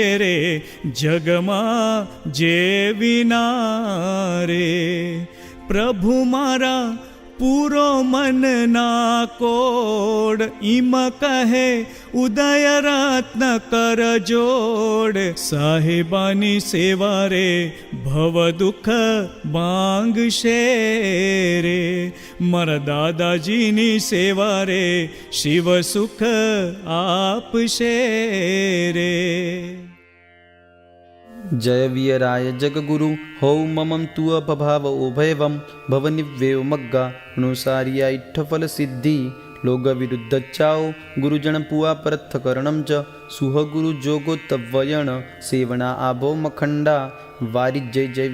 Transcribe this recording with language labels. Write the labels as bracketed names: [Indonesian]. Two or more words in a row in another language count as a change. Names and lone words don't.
[Gujarati] રે જગમાં જે વિના રે પ્રભુ મારા પૂરો મનના કોડ ઈમ કહે ઉદય રત્ન કર જોડ સાહેબાની સેવા રે ભવ દુઃખ ભાંગશે રે મારા દાદાજીની સેવા રે શિવ સુખ આપશે રે [Prakrit languages] जय वीराय जगगुरु हौ ममं तु अपभाव उभयवं भवनिव्येव मग्गा अनुसारिया इट्ठफल सिद्धि लोग विरुद्ध चाओ गुरुजन पुआ परथ करणं च सुह गुरु जोगो तव्वयण सेवना आभो मखंडा वारि जय जय